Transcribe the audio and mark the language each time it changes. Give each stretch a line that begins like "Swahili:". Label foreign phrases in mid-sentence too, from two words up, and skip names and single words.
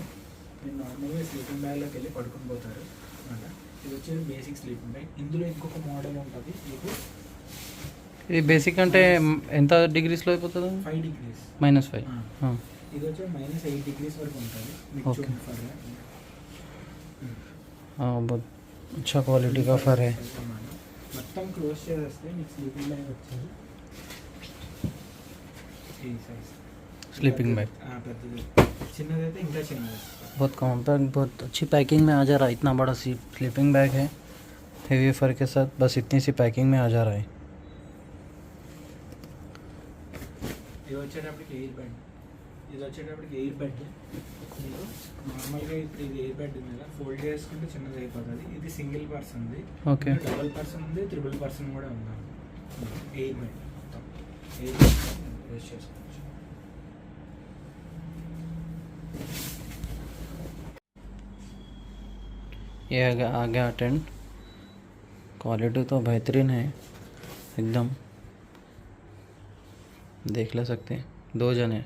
Telugu: మీరు నార్మల్గా
English: sleeping bag
Telugu: వెళ్ళి పడుకుని పోతారు అనమాట. ఇది వచ్చేది
English: basic sleeping bag.
Telugu: ఇందులో ఇంకొక మోడల్ ఉంటుంది, మీకు ఇది బేసిక్ అంటే ఎంత డిగ్రీస్లో అయిపోతుంది?
English: 5 degrees. -5.
Telugu: ఇది వచ్చి -8 degrees వరకు ఉంటుంది. మీకు
English: Okay.
Telugu: చూడండి ఫర్
Hindi: हाँ बहुत अच्छा क्वालिटी का फर है.
Telugu: మొత్తం క్లోజ్ చేస్తే మీకు
English: sleeping bag
Telugu: వచ్చేది ఈ సైజ్.
English: sleeping bag
Telugu: పెద్దది, చిన్నదైతే ఇంకా చిన్నది.
Hindi: बहुत कॉम्पैक्ट, बहुत अच्छी पैकिंग में आ जा रहा है. इतना बड़ा
English: sleeping bag
Hindi: है
English: heavy fur
Hindi: के साथ, बस इतनी सी पैकिंग में आ जा रहा है.
Telugu: ఇది వచ్చేటప్పటికి
English: air bed.
Telugu: ఇది వచ్చేటప్పటికి
English: air bed.
Telugu: మీకు నార్మల్గా ఇప్పుడు ఇది
English: air bed
Telugu: ఉంది కదా, ఫోల్డ్ చేసుకుంటే చిన్నది అయిపోతుంది. ఇది
English: single person
Telugu: ఉంది, ఓకే.
English: double person
Telugu: ఉంది,
English: triple person
Telugu: కూడా ఉంది.
English: air bed
Telugu: మొత్తం
English: air bed use
Telugu: చేసుకోవచ్చు.
Hindi: ये आ गया टेंट. क्वालिटी तो बेहतरीन है एकदम, देख ले सकते हैं. 2 जने.